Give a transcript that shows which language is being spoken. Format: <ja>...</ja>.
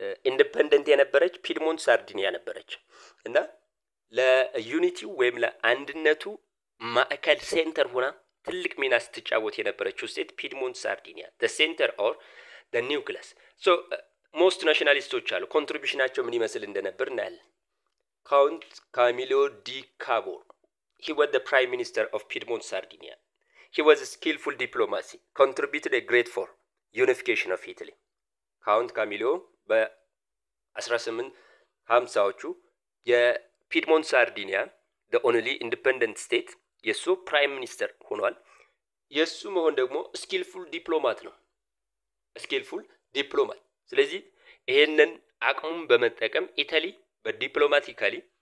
<am>ኢንዲፔንደንት የነበረች ፒድሞንት ሳርዲኒያ ነበረች እና ለዩኒቲው ወይም ለአንድነቱ ማዕከል ሴንተር ሆና ትልቅ ሚና ስትጫወት የነበረችው ስቴት ፒድሞንት ሳርዲኒያ</am> <en>the center or the nucleus።</en> <am>so most ናሽናሊስቶች አሉ ኮንትሪቢዩሽናቸው ምን ይመስል እንደነበር እናያለን። ካውንት ካሚሎ ዲ ካቦር</am> <en>he was the prime minister of Piedmont Sardinia. He was a skillful diplomacy, contributed a great for unification of Italy.</en> <am>ካውንት ካሚሎ በ1850ዎቹ የፒድሞንት ሳርዲኒያ</am> <en>the only independent state</en> <am>የሱ ፕራይም ሚኒስተር ሆኗል። የሱ መሆን ደግሞ ስኪልፉል ዲፕሎማት ነው። ስኪልፉል ዲፕሎማት። ስለዚህ ይሄንን አቅሙን በመጠቀም ኢታሊ በዲፕሎማቲካሊ</am>